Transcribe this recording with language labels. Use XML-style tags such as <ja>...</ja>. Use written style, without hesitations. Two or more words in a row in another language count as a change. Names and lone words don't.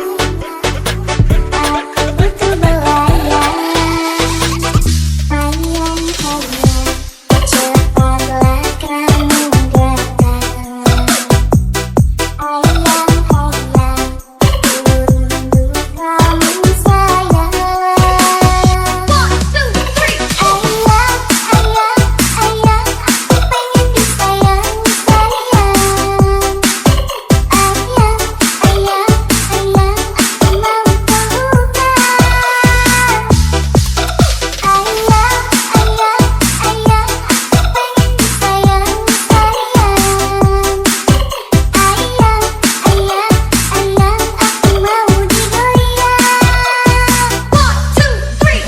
<id>Aku butuh belayan. Sayang, sayang, cepatlah kamu datang. Ayang, ayang, ku rindu kamu sayang.</id> <en>One, two, three.</en> <id>Ayang, ayang, ayang, aku pengen disayang, sayang. Ayang, ayang, ayang, aku mau pelukan. Ayang, ayang, ayang, aku pengen disayang, sayang. Ayang, ayang, ayang, aku mau digoyang.</id> <en>One, two, three.</en>